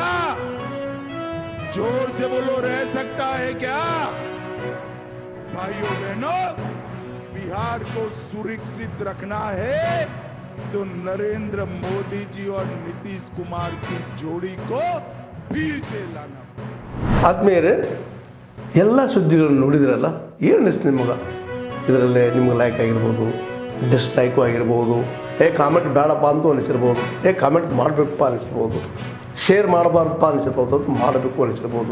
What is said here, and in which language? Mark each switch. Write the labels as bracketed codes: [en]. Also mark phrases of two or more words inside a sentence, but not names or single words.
[hi] जोर से बोलो, रह सकता है क्या? भाइयों बहनों, बिहार को सुरक्षित रखना है तो नरेंद्र मोदी जी और नीतीश कुमार की जोड़ी को फिर से लाना। [kn] ಆದ್ಮೇಲೆ ಎಲ್ಲ ಸುದ್ದಿಗಳನ್ನು ನೋಡಿದ್ರಲ್ಲ, ಏನು ಅನಿಸ್ತು ನಿಮಗೆ? ಇದರಲ್ಲಿ ನಿಮ್ಗೆ ಲೈಕ್ ಆಗಿರ್ಬೋದು, ಡಿಸ್ಲೈಕು ಆಗಿರ್ಬೋದು, ಕಾಮೆಂಟ್ ಬೇಡಪ್ಪ ಅಂತೂ ಅನಿಸಿರ್ಬೋದು, ಕಾಮೆಂಟ್ ಮಾಡಬೇಕಪ್ಪ ಅನಿಸಿರ್ಬೋದು, ಶೇರ್ ಮಾಡಬಾರ್ದಪ್ಪ ಅನಿಸಿರ್ಬೋದು, ಅದು ಮಾಡಬೇಕು ಅನಿಸಿರ್ಬೋದು.